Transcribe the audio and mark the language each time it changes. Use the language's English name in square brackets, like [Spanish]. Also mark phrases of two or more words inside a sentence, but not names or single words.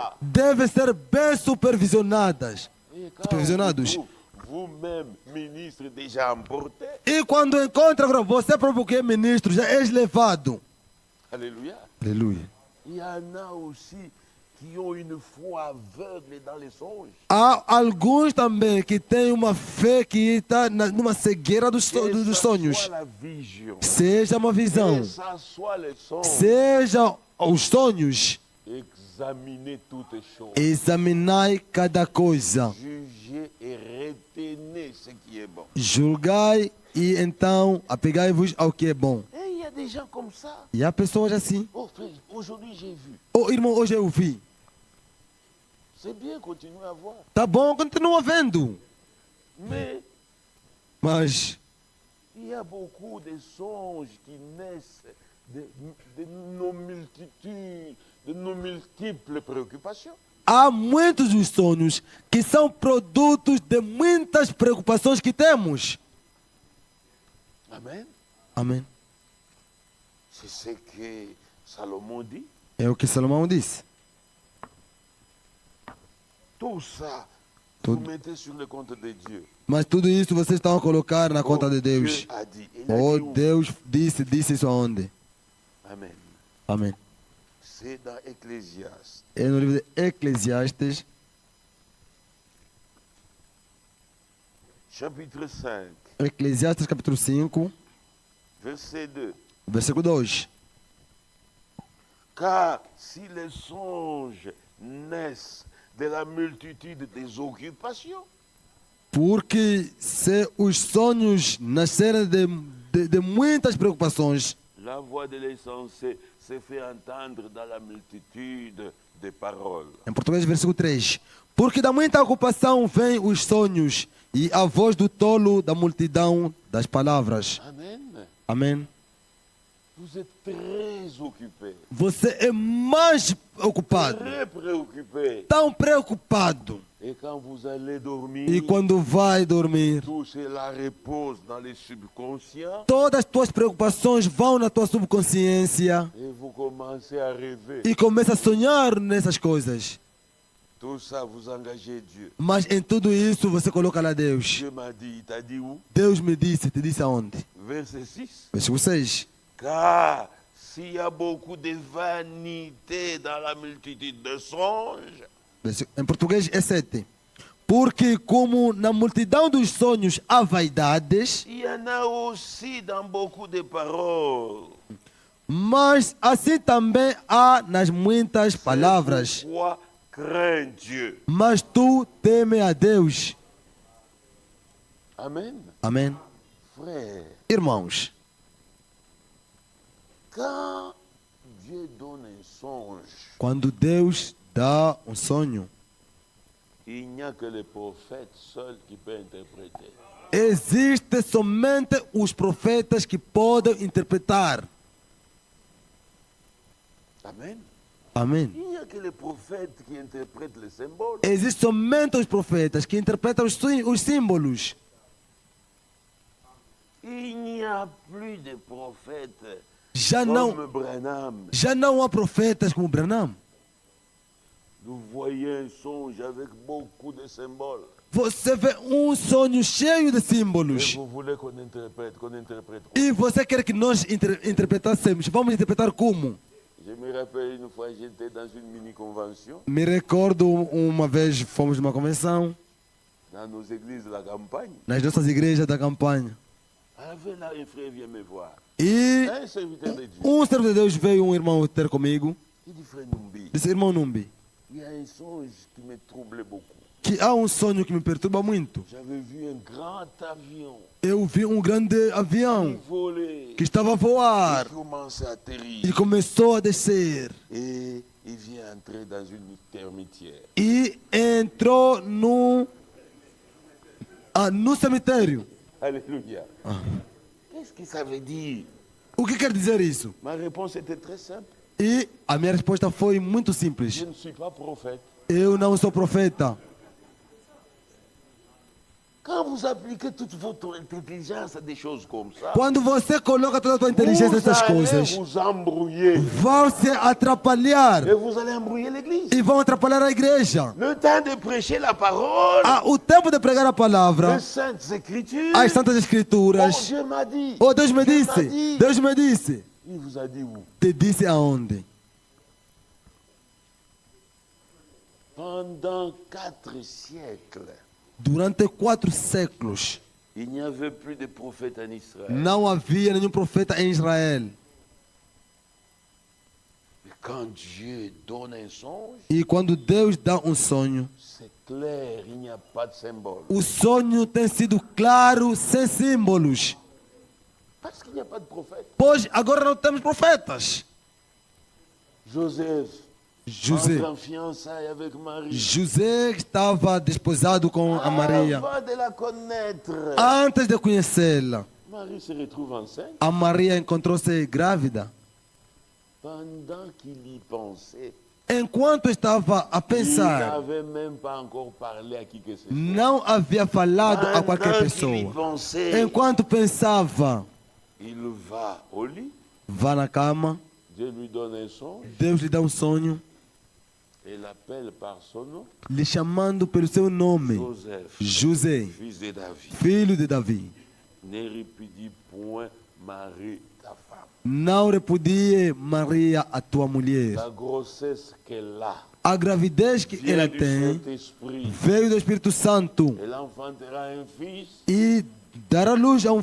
[Portuguese] devem ser bem supervisionadas. [French] Et quand [Portuguese] Supervisionados. [French] vous-même, ministre, déjà emporté. [Portuguese] E quando encontra agora, você próprio que é ministro, já és levado. [French] Alléluia. [Portuguese] Aleluia. [French] Il y en a aussi qui ont une foi aveugle dans les songes. [Portuguese] Há alguns também que têm uma fé que está numa cegueira dos [French] Que ça [Portuguese] sonhos. [French] soit la vision, [Portuguese] Seja uma visão, [French] que ça soit les songes. [Portuguese] seja os sonhos. [French] Examinez toutes les choses. [Portuguese] Examinai cada coisa. [French] Jugez et retenez ce qui est bon. [Portuguese] Julgai e então apegai-vos ao que é bom. [French] Et il y a des gens comme ça. [Portuguese] E há pessoas assim. [French] Oh frère, aujourd'hui j'ai vu. [Portuguese] Oh irmão, hoje eu vi. [French] C'est bien, continuez à voir. [Portuguese] Tá bom, continua vendo. [French] Mais [Portuguese] Mas [French] il y a beaucoup de songes qui naissent de nos multitudes, de nos multiples préoccupations. [Portuguese] há muitos dos sonhos que são produtos de muitas preocupações que temos. [French] Amen. [Portuguese] Amém. [French] C'est ce que Salomon dit. [Portuguese] É o que Salomão disse. [French] Tout ça, Tout- vous mettez sur le compte de Dieu. [Portuguese] Mas tudo isso vocês estão a colocar na conta de Deus. [French] Dieu a dit. Il a [Portuguese] Oh, [French] dit où? [Portuguese] Deus disse isso aonde? [French] Amen. [Portuguese] Amém. [French] C'est dans Ecclésiaste. [Portuguese] É no livro de Eclesiastes, [French] Chapitre 5, [Portuguese] Eclesiastes capítulo 5, [French] verset 2. [Portuguese] versículo 2. [French] Car si les songes naissent de la multitude des occupations, [Portuguese] Porque se os sonhos nascerem de muitas preocupações, [French] la voix de l'insensé se fait entendre dans la multitude des paroles. [Portuguese] em português, versículo 3. Porque da muita ocupação vêm os sonhos e a voz do tolo da multidão das palavras. [French] Amen. [Portuguese] Amém. [French] Vous êtes très occupés, [Portuguese] Você é mais ocupado, [French] très préoccupés. [Portuguese] tão preocupado. [French] Et quand vous allez dormir, [Portuguese] E quando vai dormir, [French] tout cela repose dans les subconscients [Portuguese] todas as tuas preocupações vão na tua subconsciência [French] et vous commencez à rêver. [Portuguese] e começa a sonhar nessas coisas. [French] Tout ça, vous engagez Dieu. [Portuguese] Mas em tudo isso você coloca lá Deus. [French] Dieu m'a dit, il t'a dit où? [Portuguese] Deus me disse, te disse aonde? [French] Verset 6. [Portuguese] Versículo 6. [French] Car s'il y a beaucoup de vanité dans la multitude de songes, [Portuguese] Em português é 7. Porque como na multidão dos sonhos há vaidades, [French] il y en a aussi dans beaucoup de paroles. [Portuguese] mas assim também há nas muitas palavras. [French] Pourquoi crains Dieu? [Portuguese] Mas tu teme a Deus. [French] Amen. [Portuguese] Amém. [French] Frère, [Portuguese] Irmãos, [French] quand Dieu donne un songe, [Portuguese] quando Deus dá um sonho, [French] il n'y a que les prophètes seuls qui peuvent interpréter. [Portuguese] existe somente os profetas que podem interpretar. [French] Amen. [Portuguese] Amém. [French] Il n'y a que les prophètes qui interprètent les symboles. [Portuguese] Existem somente os profetas que interpretam os símbolos. [French] Il n'y a plus de prophètes [Portuguese] Já [French] comme [Portuguese] não, [French] Branham. [Portuguese] já não há profetas como Branham. [French] Vous voyez un songe avec beaucoup de symboles. [Portuguese] Você vê um sonho cheio de [French] Et [Portuguese] símbolos. [French] vous voulez qu'on interprète quoi? [Portuguese] E você quer que nós interpretássemos. Vamos interpretar como? [French] Je me rappelle une fois, j'étais dans une mini-convention [Portuguese] Me recordo uma vez fomos numa convenção [French] dans nos églises de la campagne. [Portuguese] nas nossas igrejas da campanha. [French] Avec là, un frère vient me voir. [Portuguese] E [French] Un serviteur de Dieu. [Portuguese] um servo de Deus veio, um irmão ter comigo. [French] Il dit, frère Numbi, [Portuguese] Disse, irmão Numbi, [French] il y a un songe qui me troublait beaucoup. [Portuguese] que há um sonho que me perturba muito. [French] J'avais vu un grand avion [Portuguese] Eu vi um grande [French] qui [Portuguese] avião [French] volait, [Portuguese] que estava a voar [French] qui commençait à atterrir. [Portuguese] e começou a descer. [French] Et il vient entrer dans une termitière. [Portuguese] E entrou no cemitério. [French] Alléluia. Qu'est-ce que ça veut dire? [Portuguese] O que quer dizer isso? [French] Ma réponse était très simple. [Portuguese] E a minha resposta foi muito [French] Je [Portuguese] simples. [French] ne suis pas prophète. [Portuguese] Eu não sou profeta. [French] Quand vous appliquez toute votre intelligence à des choses comme ça, [Portuguese] Quando você coloca toda a tua inteligência [French] vous [Portuguese] nessas [French] allez [Portuguese] coisas, [French] vous embrouiller. [Portuguese] vão se atrapalhar [French] Et vous allez embrouiller l'église. [Portuguese] e vão atrapalhar a igreja. [French] Le temps de prêcher la parole, [Portuguese] O tempo de pregar a [French] les [Portuguese] palavra, [French] saintes écritures. [Portuguese] as santas [French] Oh, [Portuguese] escrituras. [French] Dieu m'a dit. [Portuguese] Oh, Deus me [French] Dieu m'a [Portuguese] disse, [French] dit. [Portuguese] Deus me disse. [French] Il vous a dit où? [Portuguese] Te disse aonde? [French] Pendant 4 siècles, [Portuguese] Durante 4 séculos, [French] il n'y avait plus de prophètes en Israël. [Portuguese] não havia nenhum profeta em Israel. [French] Mais quand Dieu donne un songe, [Portuguese] E quando Deus dá um sonho, [French] c'est clair, il n'y a pas de symbole. [Portuguese] o sonho tem sido claro, sem símbolos. [French] Parce qu'il n'y a pas de prophète. [Portuguese] Pois agora não temos profetas. [French] Joseph [Portuguese] José, [French] entre en fiançailles avec Marie. [Portuguese] José estava desposado com a Maria. [French] Avant de la connaître, [Portuguese] Antes de conhecê-la, [French] Marie se retrouve enceinte. [Portuguese] a Maria encontrou-se grávida. [French] Pendant qu'il y pensait, [Portuguese] Enquanto estava a [French] il [Portuguese] pensar, [French] n'avait même pas encore parlé à qui que ce soit. [Portuguese] não havia falado a qualquer [French] Pendant qu'il y [Portuguese] pessoa. [French] pensait, [Portuguese] Enquanto pensava, [French] il va au lit. [Portuguese] vá na cama, [French] Dieu lui donne un songe [Portuguese] Deus lhe dá um sonho, [French] et l'appelle par son nom. [Portuguese] lhe chamando pelo seu nome, [French] Joseph, [Portuguese] José, [French] fils de David, [Portuguese] filho de Davi. [French] ne répudie point Marie, ta femme. [Portuguese] Não repudie Maria, a tua mulher. [French] La grossesse qu'elle a [Portuguese] A gravidez que [French] vient [Portuguese] ela [French] du [Portuguese] tem [French] Saint-Esprit. [Portuguese] veio do Espírito Santo [French] Elle enfantera un fils [Portuguese] e dará luz a um